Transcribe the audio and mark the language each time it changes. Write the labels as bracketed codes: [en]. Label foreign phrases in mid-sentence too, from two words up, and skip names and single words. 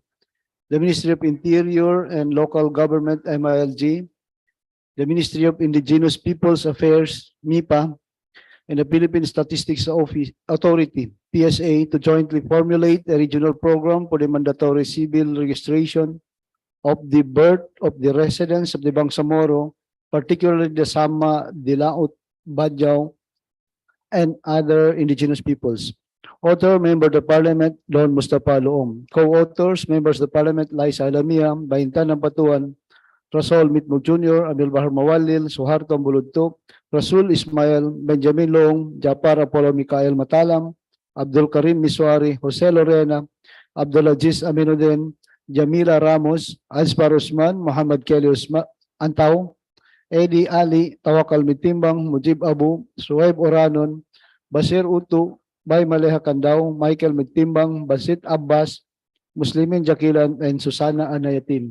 [en] the Ministry of Interior and Local Government, MILG, the Ministry of Indigenous Peoples Affairs, MIPA, and the Philippine Statistics Authority, PSA, to jointly formulate a regional program for the mandatory civil registration of the birth of the residents of the Bangsamoro, particularly the Sama, Dilaut, Badjao, and other indigenous peoples. Author, Member of the Parliament, Don Mustafa Loong. Co-authors, Members of the Parliament, Liza Alamia, Baintan Patuan, Rasol Mitmug Jr., Abdul Bahar Mawalil, Suharto Buludto, Rasul Ismail, Benjamin Long, Japar Apollo Mikael Matalam, Abdul Karim Miswari, Jose Lorena, Abdulaziz Aminuddin, Jamila Ramos, Azbar Usman, Muhammad Kelly Antaw, Eddie Ali, Tawakal Mitimbang, Mujib Abu, Suhaib Oranon, Basir Utu, Bay Maleha Kandaw, Michael Mitimbang, Basit Abbas, Muslimin Jakilan, and Susana Anayatin.